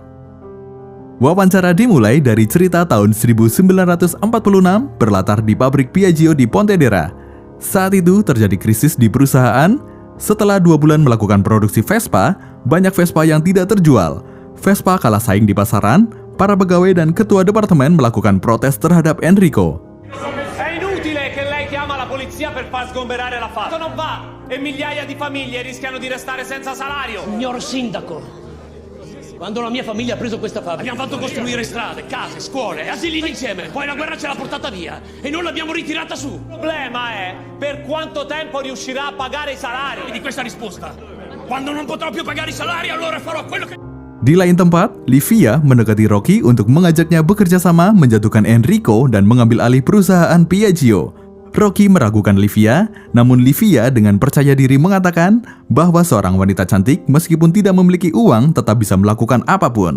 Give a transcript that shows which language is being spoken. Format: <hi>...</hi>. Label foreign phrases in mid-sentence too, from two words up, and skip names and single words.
<id>Wawancara dimulai dari cerita tahun 1946 berlatar di pabrik Piaggio di Pontedera. Saat itu terjadi krisis di perusahaan. Setelah 2 bulan melakukan produksi Vespa, banyak Vespa yang tidak terjual. Vespa kalah saing di pasaran. Para pegawai dan ketua departemen melakukan protes terhadap Enrico.</id> <it>È inutile che lei chiama la polizia per far sgomberare la fabbrica. Non va e migliaia di famiglie rischiano di restare senza salario. Signor Sindaco, quando la mia famiglia ha preso questa fabbrica Abbiamo fatto costruire strade, case, scuole, asili insieme. poi la guerra ce l'ha portata via e non l'abbiamo ritirata su. Il problema è per quanto tempo riuscirà a pagare i salari. Di questa risposta, quando non potrò più pagare i salari, allora farò quello che...</it> <id>Di lain tempat, Livia mendekati Rocky untuk mengajaknya bekerja sama menjatuhkan Enrico dan mengambil alih perusahaan Piaggio. Rocky meragukan Livia, namun Livia dengan percaya diri mengatakan bahwa seorang wanita cantik meskipun tidak memiliki uang tetap bisa melakukan apapun.</id>